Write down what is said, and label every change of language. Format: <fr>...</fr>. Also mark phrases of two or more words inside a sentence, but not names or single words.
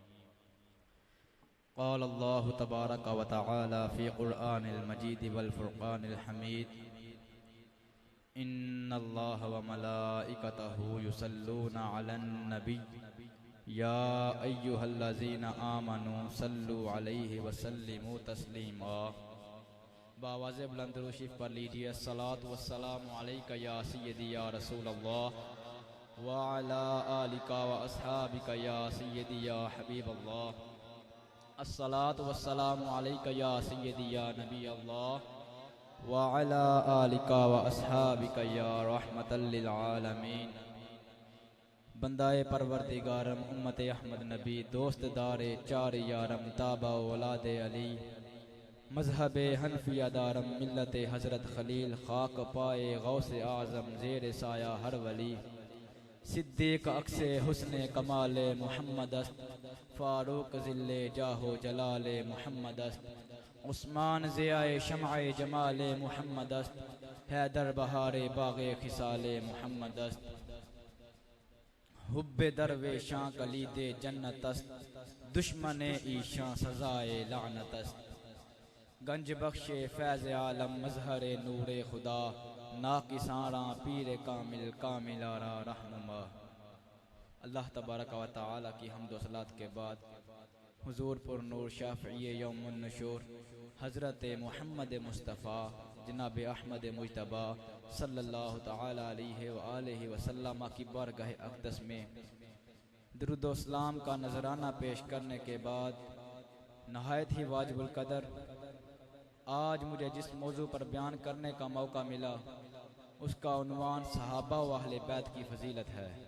<ar>قال الله تبارك وتعالى في قرآن المجيد والفرقان الحميد إن الله وملائكته يصلون على النبي يا أيها الذين آمنوا صلوا عليه وسلموا تسليما</ar> <ur>باواز بلند روشیف پر</ur> <ar>لیجئے الصلاة والسلام علیکہ یا سیدی یا رسول اللہ وعلا آلکہ واصحابکہ یا سیدی یا حبیب اللہ الصلاة والسلام علیکہ یا سیدی یا نبی اللہ وعلا آلکہ واصحابکہ یا رحمتا للعالمین</ar> <fa>بندہ پروردگارم امت احمد نبی دوست دار چار یارم تابع اولاد علی مذہب حنفیہ دارم ملت حضرت خلیل خاک پائے غوث اعظم زیر سایہ ہر ولی صدیق عکس حسن کمال محمد است فاروق ذل جاہ جلال محمد است عثمان ضیاء شمع جمال محمد است حیدر بہار باغ خصال محمد است حب درویشاں کلید جنت است دشمن ایشاں سزائے لعنت است گنج بخش فیض عالم مظہر نور خدا ناقصاں پیر کامل کامل آرا</fa> <ur>رہنما اللہ تبارک و تعالی کی حمد و صلات کے بعد حضور پر نور شافعی یوم النشور حضرت محمد مصطفیٰ جناب احمد مجتبی</ur> <ar>صلی اللہ تعالی علیہ وآلہ وسلم</ar> <ur>کی بارگاہ اقدس میں درود و سلام کا نذرانہ پیش کرنے کے بعد نہایت ہی واجب القدر آج مجھے جس موضوع پر بیان کرنے کا موقع ملا اس کا عنوان صحابہ و اہل بیت کی فضیلت ہے۔</ur>